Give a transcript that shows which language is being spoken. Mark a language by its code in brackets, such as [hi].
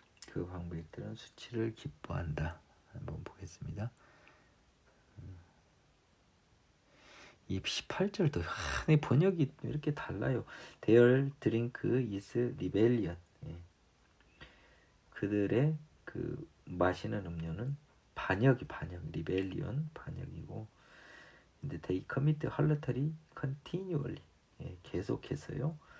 [ko] 그 방백들은 수치를 기뻐한다. 한번 보겠습니다. 이 18절도 번역이 이렇게 달라요. [en] Their drink is rebellion. [ko] 그들의 그 마시는 음료는 반역, rebellion 반역이고, 근데 [en] they commit harlotry continually. [ko] 계속해서요.